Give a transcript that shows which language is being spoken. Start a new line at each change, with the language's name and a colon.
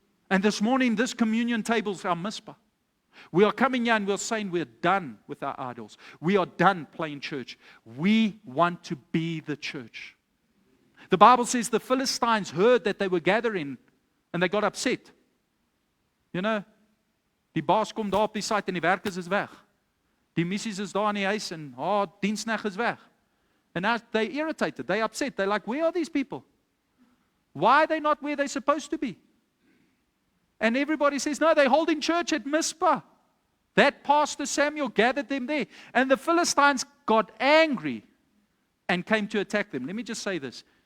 English: And this morning, this communion table is our Mizpah. We are coming here and we're saying we're done with our idols. We are done playing church. We want to be the church. The Bible says the Philistines heard that they were gathering and they got upset. You know,
Afrikaans: die baas kom daar op die site en die werkers is weg. Die missies is daar in die huis en diensknegt is weg.
English: And now they irritated, they upset. They're like, where are these people? Why are they not where they're supposed to be? And everybody says, no, they're holding church at Mizpah. That Pastor Samuel gathered them there. And the Philistines got angry and came to attack them. Let me just say this.